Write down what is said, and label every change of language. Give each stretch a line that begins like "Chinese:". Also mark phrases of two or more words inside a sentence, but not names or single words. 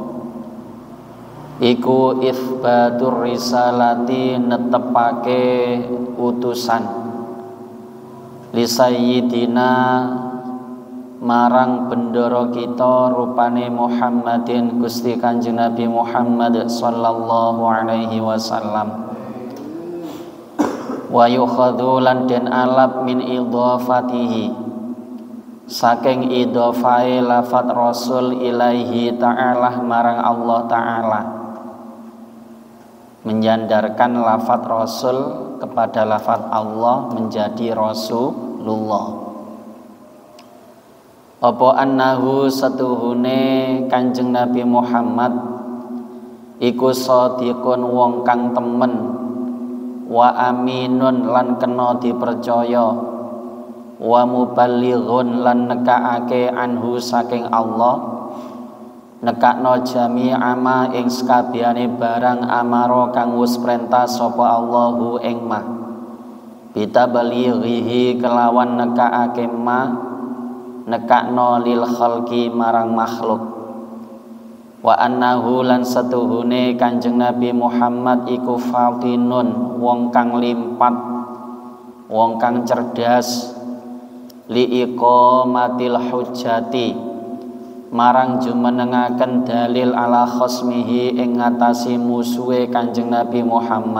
Javanese: iku
Arabic: إثبات الرسالة,
Javanese: netepake utusan
Arabic: لسيدنا
Javanese: marang bendoro kita rupane Muhammadin Gusti Kanjeng Nabi Muhammad
Arabic: صلى الله عليه وسلم. ويؤخذ
Javanese: lan den alap
Arabic: من إضافته,
Javanese: saking idhafai lafat rasul
Arabic: إليه تعالى
Javanese: marang Allah ta'ala,
Indonesian: menyandarkan lafat rasul kepada lafat Allah menjadi Rasulullah.
Javanese: Apa annahu satuhune Kanjeng Nabi Muhammad iku shadiqun wong kang temen,
Arabic: وأمين
Javanese: lan kena dipercaya,
Arabic: ومبلغ
Javanese: lan nekaake anhu saking Allah, nekakno
Arabic: جميع ما
Javanese: ing sakabehane barang amara kang wis perintah sapa Allahu ing ma, bitabalighihi kelawan nekaake ma nekakno lil khalqi marang makhluk.
Arabic: وأنه
Javanese: lan satuhune Kanjeng Nabi Muhammad iku fatinun wong kang limpat, wong kang cerdas,
Arabic: لإقامة الحجة
Javanese: marang jumenengaken dalil
Arabic: على خصمه
Javanese: ing ngatasi musuhe Kanjeng Nabi Muhammad.